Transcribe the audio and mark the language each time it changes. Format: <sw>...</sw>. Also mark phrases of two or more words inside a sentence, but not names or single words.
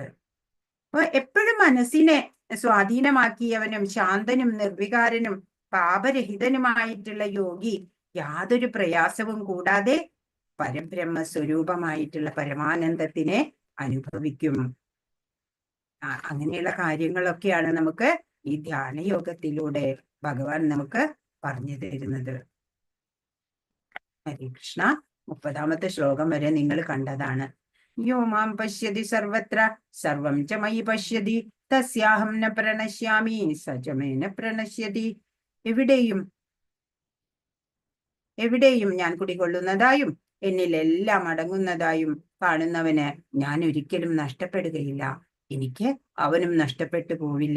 <ml>അപ്പൊ എപ്പോഴും മനസ്സിനെ സ്വാധീനമാക്കിയവനും ശാന്തനും നിർവികാരനും പാപരഹിതനുമായിട്ടുള്ള യോഗി യാതൊരു പ്രയാസവും കൂടാതെ പരബ്രഹ്മ സ്വരൂപമായിട്ടുള്ള പരമാനന്ദത്തിനെ അനുഭവിക്കും. അങ്ങനെയുള്ള കാര്യങ്ങളൊക്കെയാണ് നമുക്ക് ഈ ധ്യാനയോഗത്തിലൂടെ ഭഗവാൻ നമുക്ക് പറഞ്ഞു തരുന്നത്. ഹരേ കൃഷ്ണ. 30ാമത്തെ ശ്ലോകം വരെ നിങ്ങൾ കണ്ടതാണ്.</ml> <sa>യോ മാം പശ്യതി സർവത്ര സർവം ച മയി പശ്യതി തസ്യാഹം ന പ്രണശ്യാമി സചമേ ന പ്രണശ്യതി.</sa> <ml>എവിടെയും ഞാൻ കുടികൊള്ളുന്നതായും എന്നിലെല്ലാം അടങ്ങുന്നതായും കാണുന്നവന് ഞാൻ ഒരിക്കലും നഷ്ടപ്പെടുകയില്ല, എനിക്ക് അവനും നഷ്ടപ്പെട്ടു പോവില്ല.</ml>